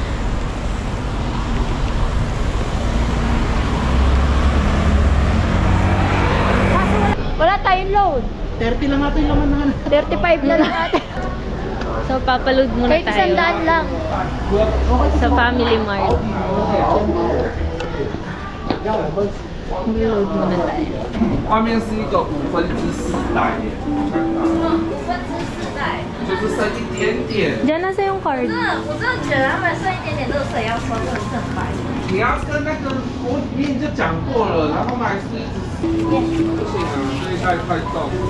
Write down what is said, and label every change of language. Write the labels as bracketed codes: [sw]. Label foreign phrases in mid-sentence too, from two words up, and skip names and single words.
[tl] Wala tayong load. 30 lang natin laman na. 35 na lang natin. So, papaload muna Kahit tayo 100 lang. sa Family Mart. Mag-load muna tayo. [zh] 外面是一个5分之4代耶，就是剩一点点。 [tl] Diyan na sa yung card. [zh] 我真的觉得他们剩一点点垃圾也要收，真的是很白。你要跟那个我明明就讲过了，然后还是一直不行啊，这一袋太重。